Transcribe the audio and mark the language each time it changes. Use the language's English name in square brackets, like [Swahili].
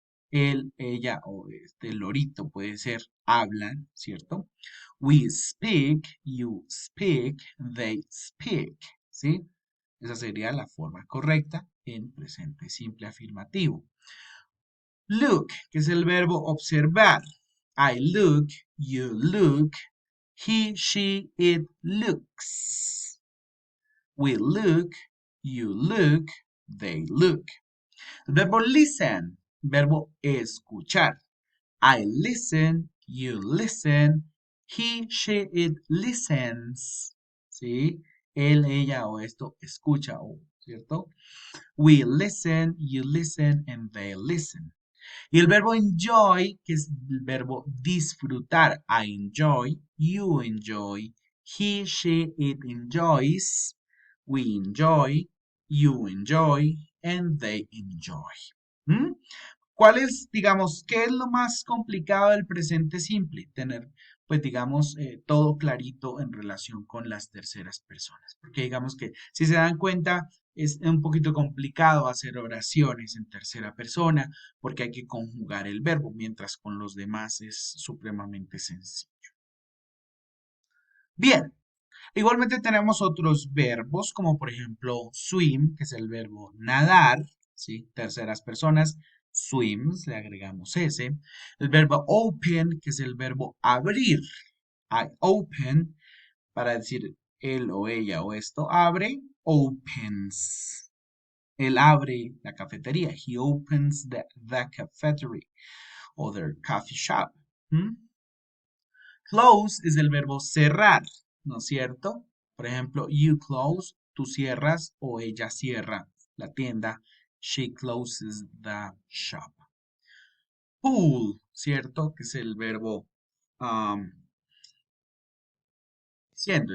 [Spanish] Él, ella o este lorito puede ser hablan, ¿cierto? [English] We speak, you speak, they speak, ¿sí? [Spanish] Esa sería la forma correcta en presente simple afirmativo. Look, que es el verbo observar. [English] I look, you look, he, she, it looks. We look, you look, they look. [Spanish] El verbo [English] listen, [Spanish] verbo escuchar. [English] I listen, you listen, he, she, it listens. ¿Sí? [Spanish] Él, ella o esto escucha, ¿cierto? [English] We listen, you listen, and they listen. [Spanish] Y el verbo enjoy, que es el verbo disfrutar. [English] I enjoy, you enjoy, he, she, it enjoys, we enjoy, you enjoy, and they enjoy. [Spanish] ¿Mm? ¿Cuál es, digamos, qué es lo más complicado del presente simple? Tener pues digamos, todo clarito en relación con las terceras personas. Porque digamos que si se dan cuenta, es un poquito complicado hacer oraciones en tercera persona porque hay que conjugar el verbo, mientras con los demás es supremamente sencillo. Bien, igualmente tenemos otros verbos, como por ejemplo swim, que es el verbo nadar, ¿sí? Terceras personas, swims, le agregamos ese. El verbo open, que es el verbo abrir. [English] I open, [Spanish] para decir él o ella o esto abre, opens. Él abre la cafetería. [English] He opens the cafeteria o their coffee shop. ¿Mm? [Spanish] Close es el verbo cerrar, ¿no es cierto? Por ejemplo, [English] you close, [Spanish] tú cierras o ella cierra la tienda. [English] She closes the shop. [Spanish] Pull, ¿cierto? Que es el verbo um, siendo.